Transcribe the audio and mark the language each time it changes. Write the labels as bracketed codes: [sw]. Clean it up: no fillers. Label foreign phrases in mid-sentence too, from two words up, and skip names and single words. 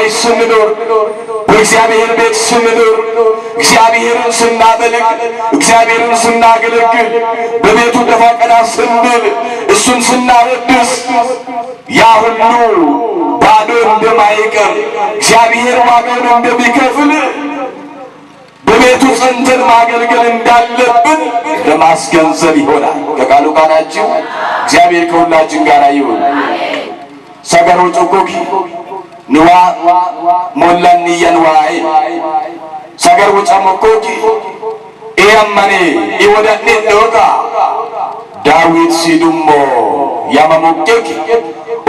[am] ስንኖር በእግዚአብሔር ቤት ስንኖር እግዚአብሔርን ስናመልክ እግዚአብሔርን ስናገለግል በቤቱ ደፋ ቀና ስንል እሱን ስናወድስ ያ ሁሉ ባዶ እንደማይቀር እግዚአብሔር ዋጋውን እንደሚከፍል በቤቱ ጸንተን ማገልገል እንዳለብን ለማስገንዘብ ይሆናል ከቃሉ ጋር ናችሁ እግዚአብሔር ከሁላችን ጋር ይሁን [sid] ሰገሩ ጮኮኪ ንዋ ሞላን የንዋይ ሰገሩ ጨመኮኪ ኤያመኔ ይወዳኔ ዶጋ ዳዊት ሲዱሞ ያማሞኬኪ ኦ